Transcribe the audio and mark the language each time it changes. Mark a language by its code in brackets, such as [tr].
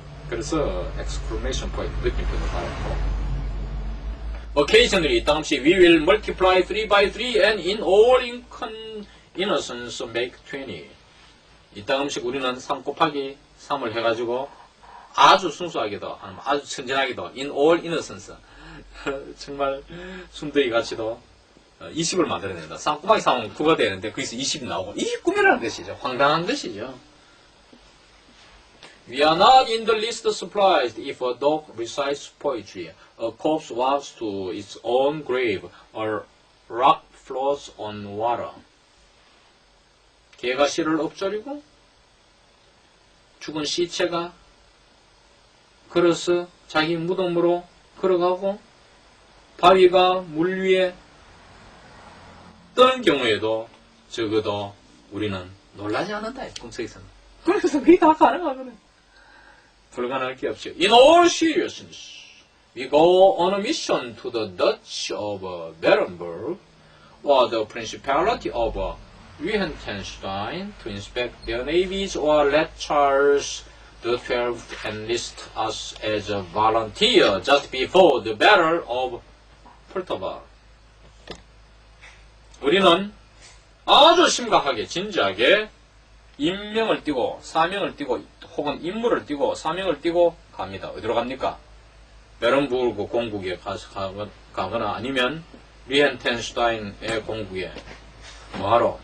[ko] 그래서 exclamation point 느낌표도 달았고 occasionally 당시 [en] we will multiply 3 by 3 and in all innocence make 20 [ko] 이따금씩 우리는 3 곱하기 3을 해가지고 아주 순수하게도 아주 천진하게도 [en] in all innocence [ko] 정말 순둥이 같이도 20을 만들어낸다. 3 곱하기 3은 9가 되는데 거기서 20이 나오고 이게 꿈이라는 것이죠. 황당한 것이죠. [en] We are not in the least surprised if a dog recites poetry, a corpse walks to its own grave, a rock floats on water. [ko] 개가 씨를 엎조리고 죽은 시체가 걸어서 자기 무덤으로 걸어가고 바위가 물 위에 뜨는 경우에도 적어도 우리는 놀라지 않는다. 꿈속에서는. 그래서 그게 다 가능하거든. 불가능할 게 없죠. [en] In all seriousness, we go on a mission to the Dutch of Berenburg or the Principality of Liechtenstein to inspect their navies or let Charles the 12th enlist us as a volunteer just before the Battle of Pultowa. [ko] 우리는 아주 심각하게 진지하게 임명을 띠고 사명을 띠고 혹은 임무를 띠고 사명을 띠고 갑니다. 어디로 갑니까? 베른부르크 공국에 가거나 아니면 리헨텐슈타인의 공국에 뭐하러?